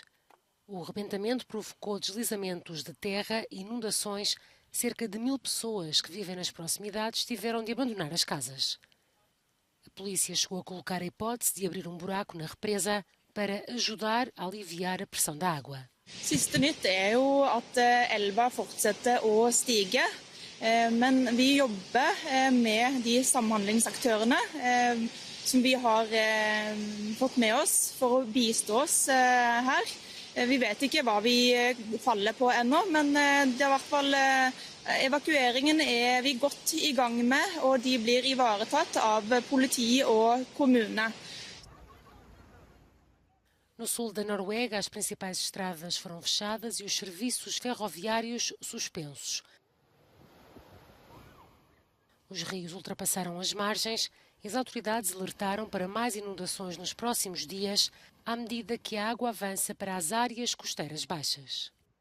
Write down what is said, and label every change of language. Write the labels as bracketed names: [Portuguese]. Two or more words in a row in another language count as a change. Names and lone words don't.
[Portuguese] O rebentamento provocou deslizamentos de terra e inundações. Cerca de 1000 pessoas que vivem nas proximidades tiveram de abandonar as casas. A polícia chegou a colocar a hipótese de abrir um buraco na represa para ajudar a aliviar a pressão da água. [Norwegian] Siste nytt jo at elva fortsetter å stige, men vi jobber med de samhandlingsaktørene som vi har fått med oss for å bistå oss her. Vi vet ikke hva vi faller på ennå, men det er i hvert fall evakueringen er vi godt i gang med, og de blir ivaretatt av politi og kommune. [Portuguese] No sul da Noruega, as principais estradas foram fechadas e os serviços ferroviários suspensos. Os rios ultrapassaram as margens e as autoridades alertaram para mais inundações nos próximos dias, à medida que a água avança para as áreas costeiras baixas.